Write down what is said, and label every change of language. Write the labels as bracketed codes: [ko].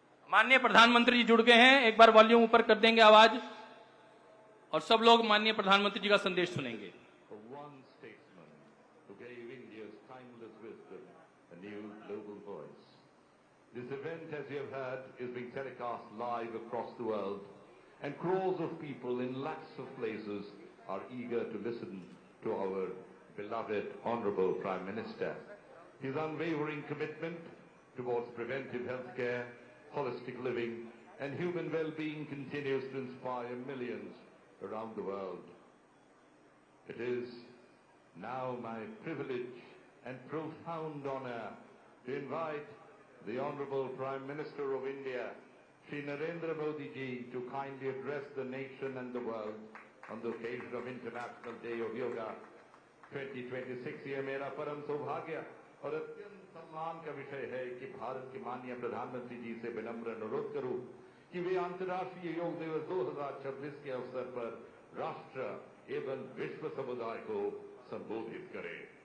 [hi] माननीय प्रधानमंत्री जी जुड़ गए हैं, एक बार वॉल्यूम ऊपर कर देंगे आवाज और सब लोग माननीय प्रधानमंत्री जी का संदेश सुनेंगे। [en] One statesman who gave India's timeless wisdom a new global voice. This event, as you have heard, is being telecast live across the world, and crores of people in lakhs of places are eager to listen to our beloved Honorable Prime Minister. His unwavering commitment towards preventive health care, holistic living, and human well-being continues to inspire millions around the world. It is now my privilege and profound honor to invite the Honorable Prime Minister of India, Shri Narendra Modi ji, to kindly address the nation and the world on the occasion of International Day of Yoga 2026. [hi] ये मेरा परम सौभाग्य और अत्यंत सम्मान का विषय है कि भारत के माननीय प्रधानमंत्री जी से विनम्र अनुरोध करूं कि वे अंतर्राष्ट्रीय योग दिवस 2026 के अवसर पर राष्ट्र एवं विश्व समुदाय को संबोधित करें।